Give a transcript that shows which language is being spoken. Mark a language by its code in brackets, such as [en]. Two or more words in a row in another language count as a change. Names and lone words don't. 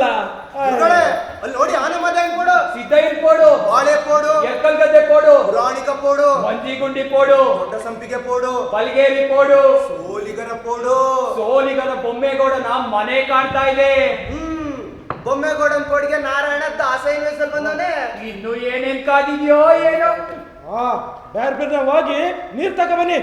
[kn] ಅಲ್ಲಿ ನೋಡಿ, ಆನೆ ಮದ ಕೊಡು. ಸಿದ್ಧ ಇಟ್ಕೊಡು. ಬಾಳೆ ಪೋಡು, ಎಕ್ಕಲ್ಗದ್ದೆ ಪೋಡು, ಪುರಾಣಿಕ ಪೋಡು, ಮಂಜಿಗುಂಡಿ ಪೋಡು, ದೊಡ್ಡ ಸಂಪಿಗೆ ಪೋಡು, ಬಲ್ಗೇರಿ ಪೋಡು, ಸೋಲಿಗರ ಪೋಡು. ಸೋಲಿಗರ ಬೊಮ್ಮೇಗೌಡನ ಮನೆ ಕಾಣ್ತಾ ಇದೆ. ಬೊಮ್ಮೆಗೌಡನ್ ಪೋಡಿಗೆ ನಾರಾಯಣ ದಾಸೈನ ವಯಸ್ಸಲ್ಲಿ ಬಂದವನೇ. ಇನ್ನು ಏನೇನ್ ಕಾದಿದ್ಯೋ ಏನೋ. ಬೇರೆ ಬೇರೆ ಹೋಗಿ ನೀರ್ ತಕ ಬನ್ನಿ.